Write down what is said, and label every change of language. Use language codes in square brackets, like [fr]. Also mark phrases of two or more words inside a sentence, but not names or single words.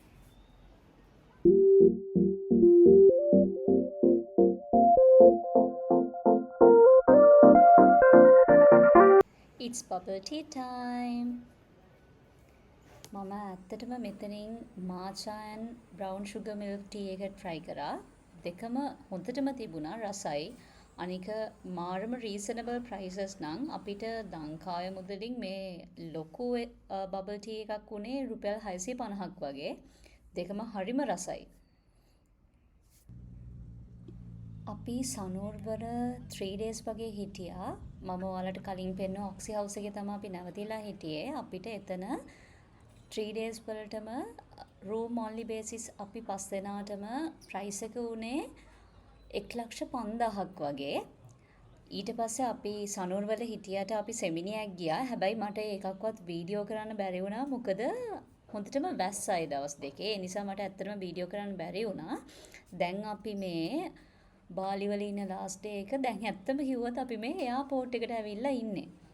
[en] It's bubble tea time. [si] මම ඇත්තටම මෙතනින් [en] matcha and brown sugar milk tea [si] එක try කරා. දෙකම හොඳටම තිබුණා රසයි. අනික මාරම [en] reasonable prices [si] නම් අපිට ලංකාවේ මුදලින් මේ ලොකු [en] bubble tea [si] එකක් උනේ රුපියල් 650ක් වගේ. දෙකම හරිම රසයි. අපි සනෝර්වල 3 days වගේ හිටියා. මම ඔයාලට කලින් පෙන්නුව ඔක්සි හවුස් එකේ තමයි අපි නැවතිලා හිටියේ. අපිට එතන 3 days වලටම [en] room only basis [si] අපි 5 දෙනාටම price එක උනේ 1,50,000ක් වගේ. ඊට පස්සේ අපි සනුර්වල හිටියට අපි සෙමිනියක් ගියා. හැබැයි මට ඒකක්වත් වීඩියෝ කරන්න බැරි වුණා. මොකද හොඳටම වැස්සයි දවස් දෙකේ. ඒ නිසා මට ඇත්තටම වීඩියෝ කරන්න බැරි වුණා. දැන් අපි මේ බාලි වල ඉන්න [en] last day [si] එක දැන් ඇත්තම කිව්වොත් අපි මේ එයාපෝට් එකට ඇවිල්ලා ඉන්නේ.